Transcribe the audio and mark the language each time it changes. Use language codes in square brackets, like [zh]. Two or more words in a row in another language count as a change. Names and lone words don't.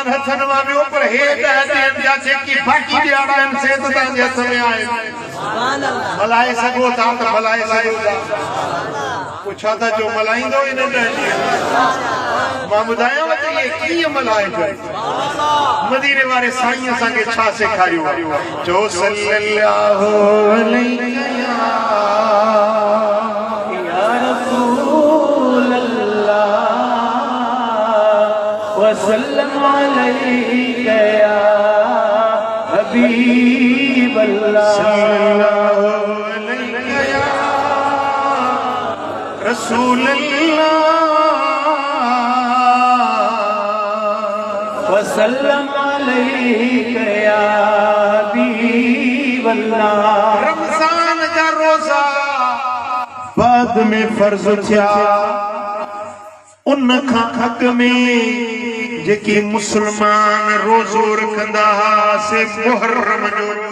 [sd] हथनि मां वियो पर हे 10 ॾींहं जा जेकी बाक़ी ॾियारा आहिनि से त तव्हांजे हथ में आहे मल्हाए सघो था त मल्हाए सघो था पुछा था जो मल्हाईंदो इन 10 ॾींहं मां ॿुधायांव त इहे कीअं मल्हाइजो मदीने वारे साईं असांखे छा सेखारियो जो [ar] صلى الله عليه وسلم عليك يا حبيب الله صلى الله عليك يا رسول الله وسلم عليك يا حبيب الله [sd] रमज़ान जा रोज़ा बाद में फर्ज थिया उन खां हक़ में जेकी मुसलमान रोज़ो रखंदा से मुहर्रम जो